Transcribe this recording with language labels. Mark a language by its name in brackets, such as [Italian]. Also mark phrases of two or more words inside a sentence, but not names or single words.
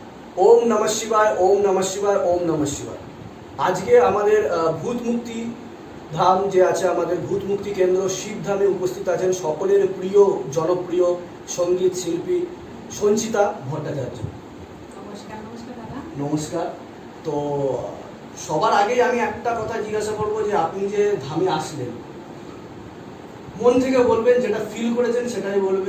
[Sanskrit] ওম নমঃ শিবায়, ওম নমঃ শিবায়, ওম নমঃ শিবায়। [Bangla] আজকে আমাদের ভূত মুক্তি ধাম যে আছে, আমাদের ভূত মুক্তি কেন্দ্র শিবধামে উপস্থিত আছেন সকলের প্রিয় জনপ্রিয় সঙ্গীত শিল্পী সঞ্চিতা ভট্টাচার্য। নমস্কার। নমস্কার দাদা। নমস্কার। তো সবার আগেই আমি একটা কথা জিজ্ঞাসা করবো যে আপনি যে ধামে আসলেন, মন থেকে বলবেন, যেটা ফিল করেছেন সেটাই বলবেন।